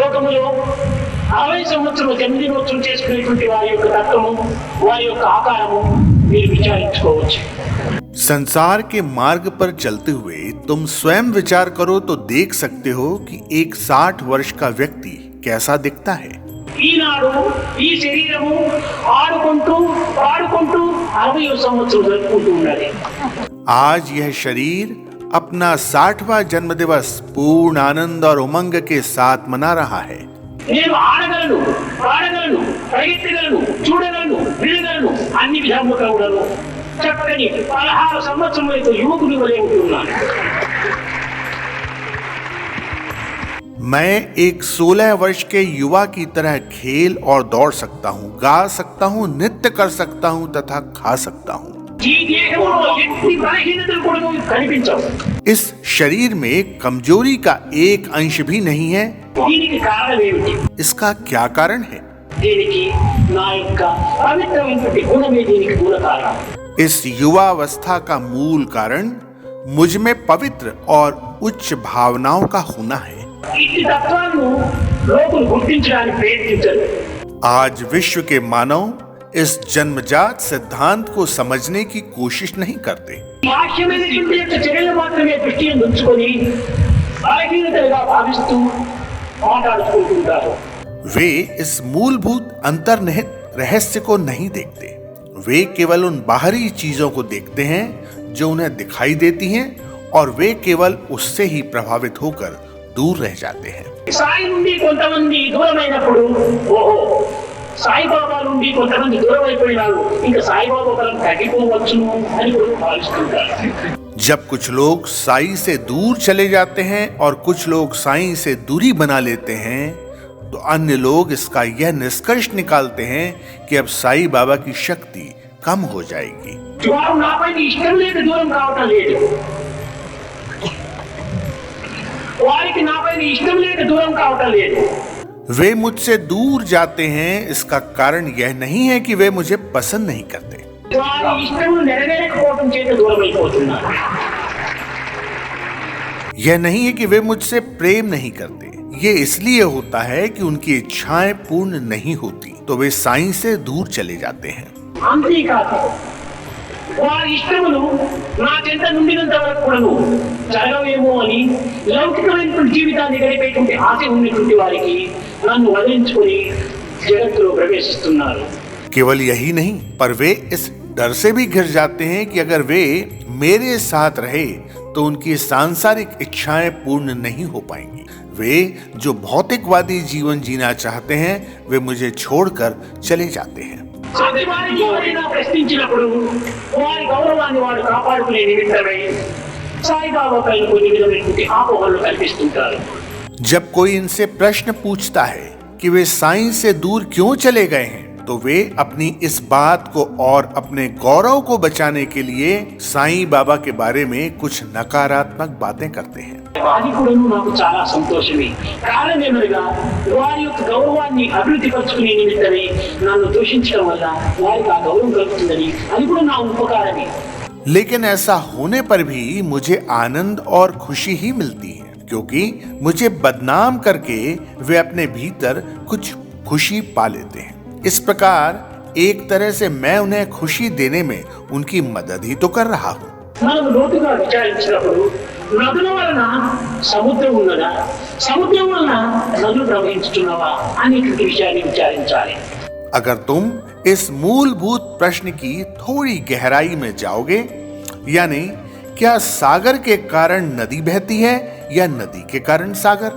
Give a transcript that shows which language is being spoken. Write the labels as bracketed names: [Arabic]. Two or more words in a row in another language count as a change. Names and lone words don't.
[Telugu] జన్మలో 60 సంవత్సరాలు జన్మదినోత్సవం చేసుకునేటువంటి వారి యొక్క తత్వము, వారి యొక్క ఆకారము మీరు విచారించుకోవచ్చు. [Hindi] संसार के मार्ग पर चलते हुए तुम स्वयं विचार करो तो देख सकते हो कि एक 60 वर्ष का व्यक्ति कैसा दिखता है. [Telugu] ఈనాడు ఈ శరీరము ఆడుకుంటూ పాడుకుంటూ 60 సంవత్సరం జరుపుకుంటూ ఉన్నది. [Hindi] आज यह शरीर अपना 60वां जन्म दिवस पूर्ण आनंद और उमंग के साथ मना रहा है. [Telugu] నేను ఆడగలను, పాడగలను, పరిగెత్తగలను, చూడగలను, వినగలను, అన్ని విధాలుగా కూడాను చక్కని 16 సంవత్సరములతో యువకుని వలె ఉంటున్నాను. [Hindi] मैं एक 16 वर्ष के युवा की तरह खेल और दौड़ सकता हूँ, गा सकता हूँ, नृत्य कर सकता हूँ तथा खा सकता हूँ. [Telugu] ఈ దేహంలో ఎట్టి బలహీనతలు కూడా కనిపించవు. [Hindi] इस शरीर में कमजोरी का एक अंश भी नहीं है. [Telugu] దీనికి కారణం ఏమిటి? [Hindi] इसका क्या कारण है? [Telugu] దీనికి నా యొక్క పవిత్రమైనటువంటి గుణమే దీనికి మూల కారణం. [Hindi] इस युवावस्था का मूल कारण मुझ में पवित्र और उच्च भावनाओं का होना है. [Telugu] ఇట్టి తత్వాలను లోకులు గుర్తించడానికి ప్రయత్నించరు. [Hindi] आज विश्व के मानव इस जन्मजात सिद्धांत को समझने की कोशिश नहीं करते. [Telugu] బాహ్యమైనటువంటి యొక్క చర్యలు మాత్రమే దృష్టిని ఉంచుకొని బలహీనతలుగా భావిస్తూ మాట్లాడుకుంటుంటారు. [Hindi] वे इस मूलभूत अंतर्निहित रहस्य को नहीं देखते. वे केवल उन बाहरी चीजों को देखते हैं जो उन्हें दिखाई देती हैं और वे केवल उससे ही प्रभावित होकर दूर रह जाते हैं. [Telugu] సాయి నుండి కొంతమంది దూరమైనప్పుడు ఓహో సాయిబాబా నుండి కొంతమంది దూరం అయిపోయినారు, ఇంకా సాయిబాబా బలం తగ్గిపోవచ్చును అని కూడా భావిస్తుంటారు. [Hindi] जब कुछ लोग साई से दूर चले जाते हैं और कुछ लोग साई से दूरी बना लेते हैं तो अन्य लोग इसका यह निष्कर्ष निकालते हैं कि अब साई बाबा की शक्ति कम हो जाएगी. [Telugu] వారు నాపై ఇష్టం లేక దూరం కావటం లేదు, వారికి నాపై ఇష్టం లేక దూరం కావటం లేదు. [Hindi] वे मुझसे दूर जाते हैं इसका कारण यह नहीं है कि वे मुझे पसंद नहीं करते. [Telugu] వారి ఇష్టం నెరవేరకపోవటం చేత దూరం అయిపోతున్నారు. [Hindi] यह नहीं है कि वे मुझसे प्रेम नहीं करते. ये इसलिए होता है कि उनकी इच्छाएं पूर्ण नहीं होती तो वे साईं से दूर चले जाते हैं. [Telugu] అంతేకాదు వారి ఇష్టములు నా చెంత నుండినంత వరకు కూడాను జరగవేమో అని లౌకికమైనటువంటి జీవితాన్ని గడిపేటువంటి ఆశ ఉన్నటువంటి వారికి నన్ను వదిలించుకొని జగత్తులో ప్రవేశిస్తున్నారు. [Hindi] केवल यही नहीं पर वे इस डर से भी घिर जाते हैं कि अगर वे मेरे साथ रहे तो उनकी सांसारिक इच्छाएं पूर्ण नहीं हो पाएंगी. वे जो भौतिकवादी जीवन जीना चाहते हैं वे मुझे छोड़कर चले जाते हैं. [Telugu] వారిని ఎవరైనా ప్రశ్నించినప్పుడు వారి గౌరవాన్ని వారు కాపాడుకునే నిమిత్తమై సాయిబాబా పైన కొన్ని విధమైనటువంటి ఆపోహలు కల్పిస్తుంటారు. [Hindi] जब कोई इनसे प्रश्न पूछता है कि वे साईं से दूर क्यों चले गए हैं तो वे अपनी इस बात को और अपने गौरव को बचाने के लिए साईं बाबा के बारे में कुछ नकारात्मक बातें करते हैं. [Telugu] అది కూడా నాకు చాలా సంతోషమే. కారణం ఏమనగా వారి యొక్క గౌరవాన్ని అభివృద్ధి పరచుకునే నిమిత్తమై నన్ను దూషించడం వల్ల వారికి ఆ గౌరవం కలుగుతుందని అది కూడా నా ఉపకారమే. [Hindi] लेकिन ऐसा होने पर भी मुझे आनंद और खुशी ही मिलती है क्योंकि मुझे बदनाम करके वे अपने भीतर कुछ खुशी पा लेते हैं. इस प्रकार एक तरह से मैं उन्हें खुशी देने में उनकी मदद ही तो कर रहा हूँ. [Telugu] మనం లోతుగా విచారించినప్పుడు నదుల వలన సముద్రం ఉన్నదా, సముద్రం వలన నదులు ప్రవహించుతున్నవా అనేటువంటి విషయాన్ని విచారించాలి. [Hindi] अगर तुम इस मूलभूत प्रश्न की थोड़ी गहराई में जाओगे यानी क्या सागर के कारण नदी बहती है या नदी के कारण सागर,